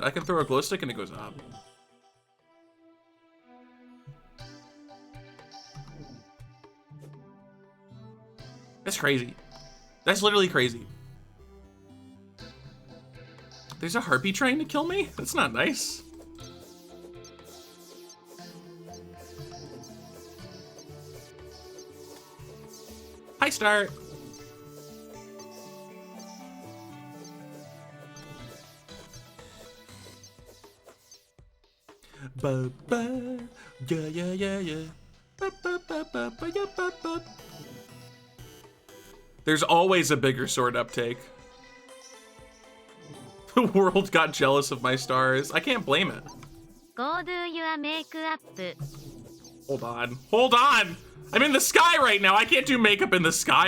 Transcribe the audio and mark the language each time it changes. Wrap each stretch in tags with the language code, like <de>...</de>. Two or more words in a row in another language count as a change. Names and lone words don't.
<en>I can throw a glow stick and it goes up. That's crazy. That's literally crazy. There's a harpy trying to kill me? That's not nice. Hi, Star. Ba ba, yeah yeah yeah yeah. Ba ba ba ba ba yeah ba ba. There's always a bigger sword uptake. The world got jealous of my stars. I can't blame it. Go do your makeup. Hold on. Hold on! I'm in the sky right now. I can't do makeup in the sky.</en>